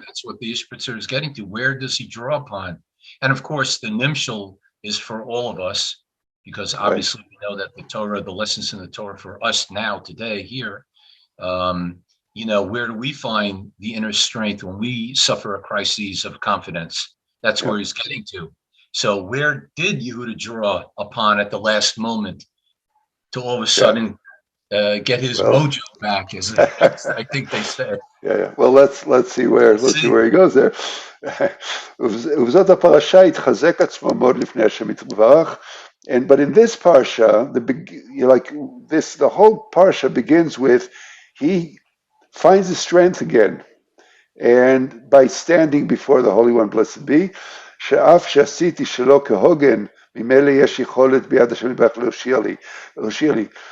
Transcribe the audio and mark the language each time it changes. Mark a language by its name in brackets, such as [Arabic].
[English] That's what the Ishbitzer is getting to. Where does he draw upon? And of course, the Nimshal is for all of us, because obviously we know that the Torah, the lessons in the Torah for us now, today, here, where do we find the inner strength when we suffer a crisis of confidence? That's where he's getting to. So where did Yehuda draw upon at the last moment to all of a sudden get his mojo back, as I think they said. Yeah. Well, let's see where he goes there. [Hebrew] ובזאת הפרשה התחזק עצמו מאוד לפני השם יתברך. [English] But in this parsha, the whole parsha begins with, he finds his strength again, and by standing before the Holy One, blessed be, [Hebrew] שאף שעשיתי שלא כהוגן, ממילא יש יכולת ביד השם יתברך להושיע לי.